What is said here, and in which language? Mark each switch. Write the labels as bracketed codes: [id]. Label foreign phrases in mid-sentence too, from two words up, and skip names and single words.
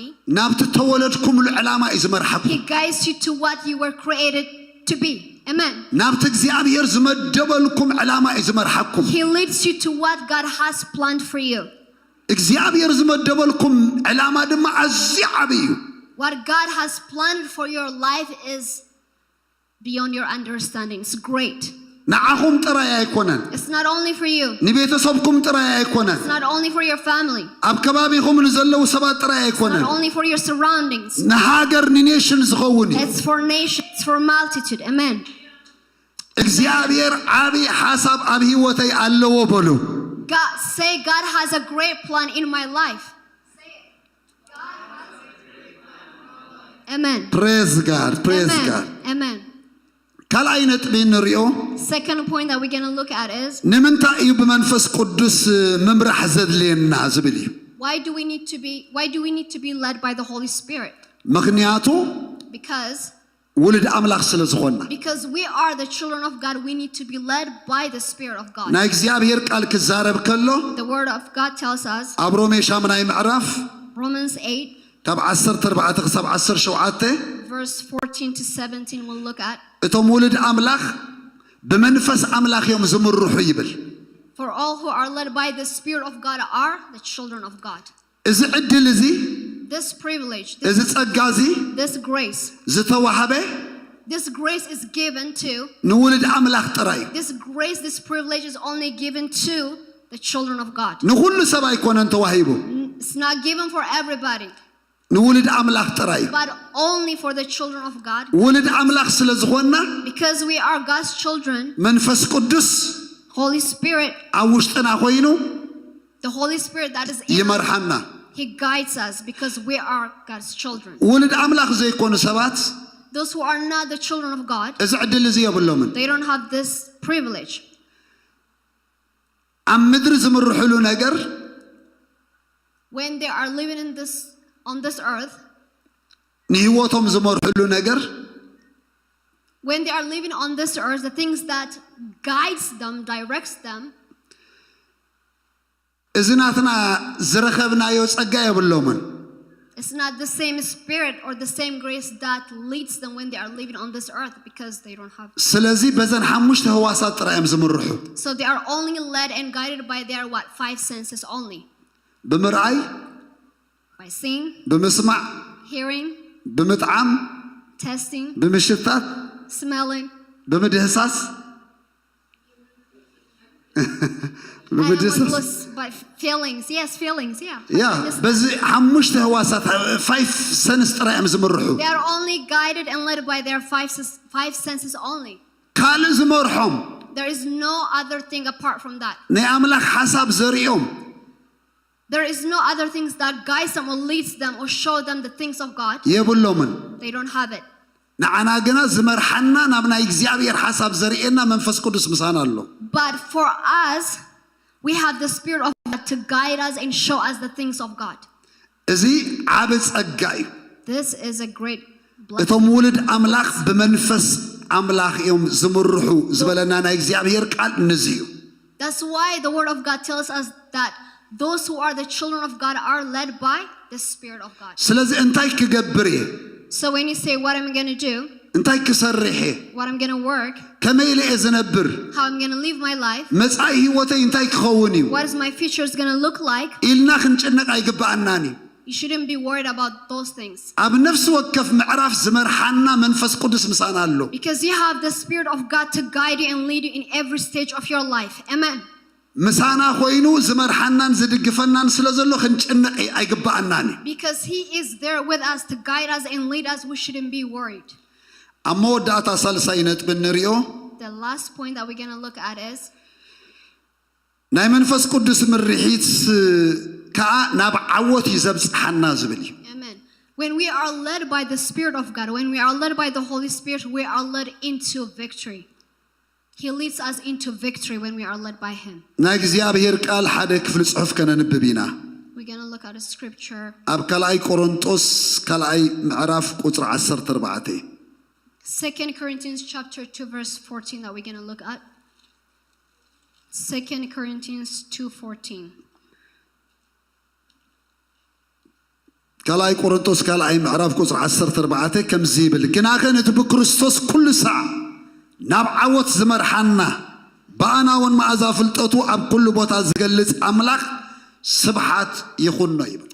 [ti] ናብቲ ተወለድኩምሉ ዕላማ እዩ ዝመርሓኩም [en] He guides you to what you were created to be. Amen. [ti] ናብቲ እግዚአብሔር ዝመደበልኩም ዕላማ እዩ ዝመርሓኩም [en] He leads you to what God has planned for you. [ti] እግዚአብሔር ዝመደበልኩም ዕላማ ድማ ኣዝዩ ዓብይ እዩ [en] What God has planned for your life is beyond your understanding. It's great. [ti] ንዓኹም ጥራይ ኣይኮነን [en] It's not only for you. [ti] ንቤተሰብኩም ጥራይ ኣይኮነን [en] It's not only for your family. [ti] ኣብ ከባቢኹም ንዘለዉ ሰባት ጥራይ [en] It's [ti] ኣይኮነን [en] not only for your surroundings. [ti] ንሃገር ንኔሽን ዝኸውን እዩ [en] It's for nations, it's for multitude. Amen. [ti] እግዚአብሔር ዓብይ ሓሳብ ኣብ ህይወተይ ኣለዎ በሉ [en] God, say God has a great plan in my life. Amen. praise God praise God Amen. Amen. [ti] ካልኣይ ነጥቢ ንሪኦ [en] Second point that we're going to look at is [ti] ንምንታይ እዩ ብመንፈስ ቅዱስ ምምራሕ ዘድልየና ዝብል እዩ [en] why do we need to be led by the Holy Spirit? [ti] ምክንያቱ [en] Because [ti] ውልድ ኣምላኽ ስለ ዝኾንና [en] we are the children of God, we need to be led by the Spirit of God. [ti] ናይ እግዚአብሔር ቃል ክዛረብ ከሎ [en] The word of God tells us, [ti] ኣብ ሮሜ ሻምናይ ምዕራፍ [en] Romans 8, [ti] ካብ 14 ክሳብ 17 [en] verse 14 to 17, we'll look at. [ti] እቶም ውልድ ኣምላኽ ብመንፈስ ኣምላኽ እዮም ዝምርሑ ይብል [en] For all who are led by the Spirit of God are the children of God. [ti] እዚ ዕድል እዚ [en] This privilege, [ti] እዚ ጸጋ እዚ [en] this grace, [ti] ዝተዋሃበ [en] this grace is given to, [ti] ንውልድ ኣምላኽ ጥራይ [en] this privilege is only given to the children of God. [ti] ንኹሉ ሰብ ኣይኮነን ተዋሂቡ [en] It's not given for everybody, [ti] ንውልድ ኣምላኽ ጥራይ [en] but only for the children of God. [ti] ውልድ ኣምላኽ ስለ ዝኾንና [en] Because we are God's children, [ti] መንፈስ ቅዱስ [en] Holy Spirit, [ti] ኣብ ውሽጥና ኮይኑ [en] the Holy Spirit that is in us, [ti] ይመርሐና [en] He guides us because we are God's children. [ti] ውልድ ኣምላኽ ዘይኮኑ ሰባት [en] Those who are not the children of God, [ti] እዚ ዕድል እዚ የብሎምን [en] they don't have this privilege. [ti] ኣብ ምድሪ ዝምርሕሉ ነገር [en] When they are living on this earth, [ti] ንህይወቶም ዝመርሕሉ ነገር [en] when they are living on this earth, the things that guides them, directs them, [ti] እዚ ናትና ዝረኸብናዮ ጸጋ የብሎምን [en] it's not the same spirit or the same grace that leads them when they are living on this earth because they don't have. [ti] ስለዚ በዘን ሓሙሽተ ህዋሳት ጥራዮም ዝምርሑ [en] So they are only led and guided by their 5 senses only. [ti] ብምርኣይ [en] By seeing, [ti] ብምስማዕ [en] hearing, [ti] ብምጥዓም [en] tasting, [ti] ብምሽታት [en] smelling, [ti] ብምድህሳስ [en] and by feelings. Yes, feelings, yeah. [ti] ያ በዚ ሓሙሽተ ህዋሳት 5 ሰንስ ጥራዮም ዝምርሑ [en] They are only guided and led by their 5 senses only. [ti] ካልእ ዝመርሖም [en] There is no other thing apart from that. [ti] ናይ ኣምላኽ ሓሳብ ዘርእዮም [en] There is no other things that guides them or leads them or show them the things of God. [ti] የብሎምን [en] They don't have it. [ti] ንዓና ግና ዝመርሐና ናብ ናይ እግዚአብሔር ሓሳብ ዘርእየና መንፈስ ቅዱስ ምሳና ኣሎ [en] But for us, we have the Spirit of God to guide us and show us the things of God. [ti] እዚ ዓብ ጸጋ እዩ [en] This is a great blessing. [ti] እቶም ውልድ ኣምላኽ ብመንፈስ ኣምላኽ እዮም ዝምርሑ ዝበለና ናይ እግዚአብሔር ቃል ነዚ እዩ [en] That's why the Word of God tells us that those who are the children of God are led by the Spirit of God. [ti] ስለዚ እንታይ ክገብር እየ [en] So when you say, what am I going to do? [ti] እንታይ ክሰርሕ እየ [en] What I'm going to work? [ti] ከመይ ኢለ እየ ዝነብር [en] How I'm going to live my life? [ti] መጻኢ ህይወተይ እንታይ ክኸውን እዩ [en] What is my future is going to look like? [ti] ኢልና ክንጭነቕ ኣይግባአናን እዩ [en] You shouldn't be worried about those things. [ti] ኣብ ነፍሲ ወከፍ ምዕራፍ ዝመርሓና መንፈስ ቅዱስ ምሳና ኣሎ [en] Because you have the Spirit of God to guide you and lead you in every stage of your life. Amen. [ti] ምሳና ኮይኑ ዝመርሓናን ዝድግፈናን ስለ ዘሎ ክንጭነቕ ኣይግባአናን እዩ [en] Because He is there with us to guide us and lead us, we shouldn't be worried. [ti] ኣብ መወዳእታ ሳልሳይ ነጥቢ እንሪኦ [en] The last point that we're going to look at is [ti] ናይ መንፈስ ቅዱስ ምርሒት ከዓ ናብ ዓወት እዩ ዘብፅሓና ዝብል እዩ [en] Amen. When we are led by the Spirit of God, when we are led by the Holy Spirit, we are led into victory. He leads us into victory when we are led by Him. [ti] ናይ እግዚአብሔር ቃል ሓደ ክፍሊ ጽሑፍ ከነንብብ ኢና [en] We're going to look at a scripture. [ti] ኣብ ካልኣይ ቆሮንጦስ ካልኣይ ምዕራፍ ቁጥሪ 14 [en] 2 Corinthians chapter 2 verse 14 that we're going to look at. 2 Corinthians 2:14. [ti] ካልኣይ ቆሮንጦስ ካልኣይ ምዕራፍ ቁጥሪ 14 ከምዚ ይብል ግናኸ ነቲ ብክርስቶስ ኩሉ ሰዓት ናብ ዓወት ዝመርሓና በኣና እውን መዓዛ ፍልጠቱ ኣብ ኩሉ ቦታ ዝገልጽ ኣምላኽ ስብሓት ይኹኖ ይብል